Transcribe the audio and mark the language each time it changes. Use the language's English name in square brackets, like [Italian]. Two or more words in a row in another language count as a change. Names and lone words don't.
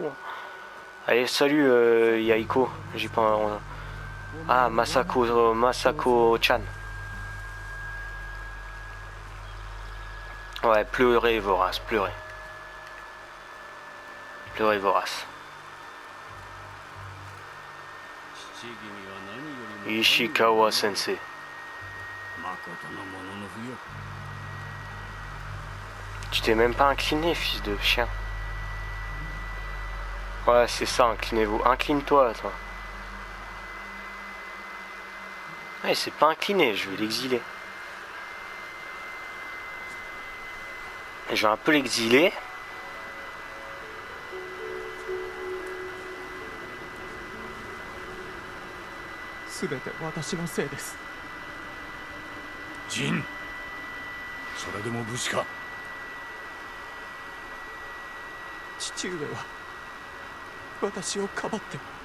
[French] Hein. Allez, salut Yaiko. J'ai pas... Ah, Masako-chan. Ouais, pleurez, vorace, pleurez. Pleurez, vorace. Ishikawa Sensei. [Japanese] 誠のもののふよ [French] Tu t'es même pas incliné, fils de chien. Ouais, c'est ça, inclinez-vous. Incline-toi, toi. Ouais, c'est pas incliné, je vais l'exiler. Et je vais un peu l'exiler. [Japanese] 仁それでも武士か父上は私をかばって